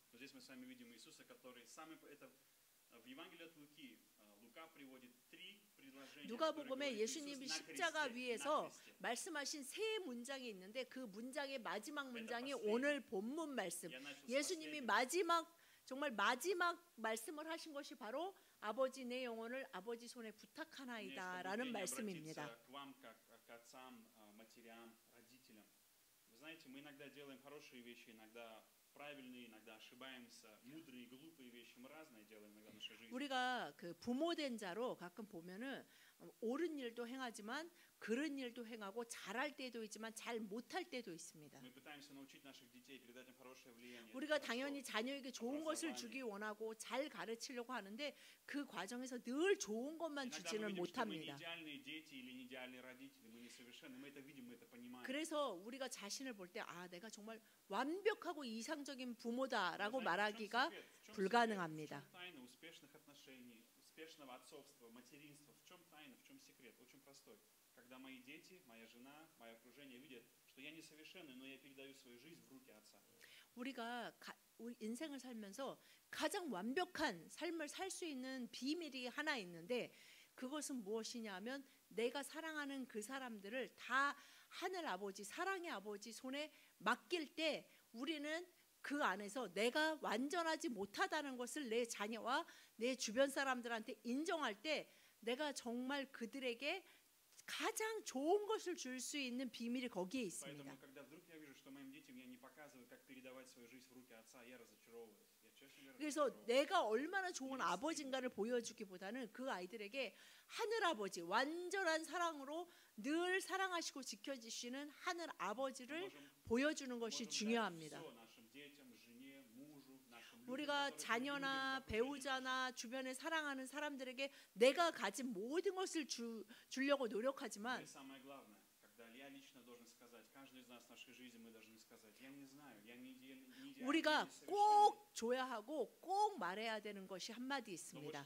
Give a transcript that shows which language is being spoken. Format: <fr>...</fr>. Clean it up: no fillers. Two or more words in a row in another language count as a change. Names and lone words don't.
<ko>누가복음에 예수님이 십자가 위에서 말씀하신 세 문장이 있는데 그 문장의 마지막 문장이 오늘 본문 말씀. 예수님이 정말 마지막 말씀을 하신 것이 바로 아버지 내 영혼을 아버지 손에 부탁하나이다라는 말씀입니다.</ko> <ru>знаете, мы иногда делаем хорошие вещи, иногда правильные, иногда ошибаемся, мудрые, глупые вещи. Мы разные делаем иногда в нашей жизни.</ru> <ko>우리가 그 부모된 자로 가끔 보면은 옳은 일도 행하지만 그른 일도 행하고 잘할 때도 있지만 잘 못할 때도 있습니다.</ko> <ru>Мы пытаемся научить наших детей, передать им хорошее влияние.</ru> <ko>우리가 당연히 자녀에게 좋은 것을 주기 원하고 잘 가르치려고 하는데 그 과정에서 늘 좋은 것만</ko> <ru>Иногда мы</ru> <ko>주지는</ko> <ru>видим, что мы не</ru> <ko>못합니다.</ko> <ru>идеальные дети или не идеальные родители, мы несовершенны, мы это видим, мы это понимаем.</ru> <ko>그래서 우리가 자신을 볼 때 아, 내가 정말 완벽하고 이상적인 부모다라고</ko> <ru>Знаете,</ru> <ko>말하기가</ko> <ru>в чем</ru> <ko>불가능합니다.</ko> <ru>тайна успешных отношений, успешного отцовства, материнства? В чем тайна, в чем секрет? Очень простой. Когда мои дети, моя жена, мое окружение видят, что я несовершенный, но я передаю свою жизнь в руки Отца.</ru> <ko>우리가 우리 인생을 살면서 가장 완벽한 삶을 살 수 있는 비밀이 하나 있는데 그것은 무엇이냐면 내가 사랑하는 그 사람들을 다 하늘 아버지, 사랑의 아버지 손에 맡길 때 우리는 그 안에서 내가 완전하지 못하다는 것을 내 자녀와 내 주변 사람들한테 인정할 때 내가 정말 그들에게 가장 좋은 것을 줄 수 있는 비밀이 거기에 있습니다.</ko> <ru>Поэтому, когда вдруг я вижу, что моим детям я не показываю, как передавать свою жизнь в руки Отца, я разочаровываюсь. Я, честно говоря,</ru> <ko>그래서</ko> <ru>разочаровываюсь.</ru> <ko>내가 얼마나 좋은 아버지인가를 보여주기보다는 그 아이들에게 하늘 아버지 완전한 사랑으로 늘 사랑하시고 지켜주시는 하늘 아버지를 보여주는 것이 중요합니다. 우리가 자녀나 배우자나 주변에 사랑하는 사람들에게 내가 가진 모든 것을 주려고 노력하지만 우리가 꼭 줘야 하고 꼭 말해야 되는 것이 한마디 있습니다.</ko>